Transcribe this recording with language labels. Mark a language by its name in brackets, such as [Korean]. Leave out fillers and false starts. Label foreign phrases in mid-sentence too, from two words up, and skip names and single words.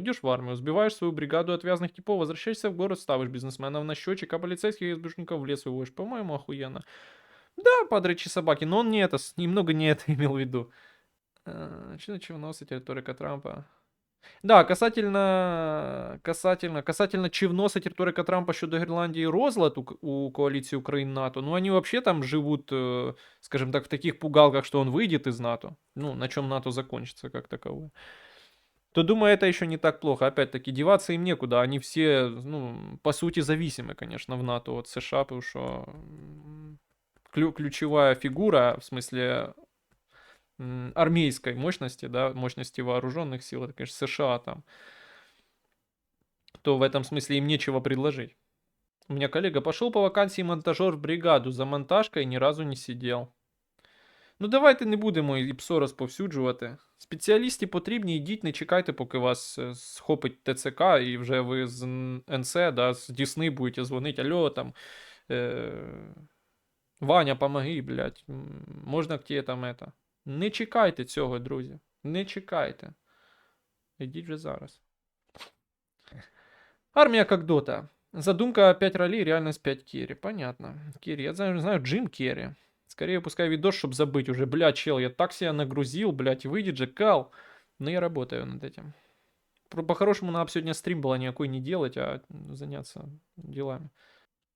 [Russian] Идешь в армию, сбиваешь свою бригаду отвязных типов, возвращаешься в город, ставишь бизнесменов на счетчик, а полицейских и избушников в лес выводишь. По-моему, охуенно. Да, подрычи собаки, но он не это, немного не это имел в виду. Чего носит риторика Трампа? Да, касательно [Ukrainian] чи вносить риторика Трампа щодо Гренландии розлад у коалиции Украины-НАТО, [Russian] ну они вообще там живут, скажем так, в таких пугалках, что он выйдет из НАТО, ну, на чем НАТО закончится как таковое. То думаю, это еще не так плохо. Опять-таки, деваться им некуда. Они все, ну, по сути, зависимы, конечно, в НАТО от США, потому что ключевая фигура, в смысле армейской мощности, да, мощности вооруженных сил, это, конечно, США там, то в этом смысле им нечего предложить. У меня коллега пошел по вакансии монтажер в бригаду, за монтажкой ни разу не сидел. [Ukrainian] Ну давайте не будемо і ПСО розповсюджувати. Спеціалісти потрібні, йдіть, не чекайте, поки вас схопить ТЦК, і вже ви з НС, да, з Дісни будете дзвонити, алло, там, Ваня, [Russian] помоги, блядь, [Ukrainian] можна [Russian] к тебе там это. [Ukrainian] Не чекайте цього, друзі. Не чекайте. Ідіть вже зараз. [Russian] Армия как Дота. Задумка 5 ролей, реальность 5 керри. Понятно. Керри. Я знаю Джим Керри. Скорее пускай видос, чтобы забыть уже. Бля, чел, я так себя нагрузил, блядь, выйдет же кал. Но я работаю над этим. По-хорошему, надо сегодня стрим было никакой не делать, а заняться делами.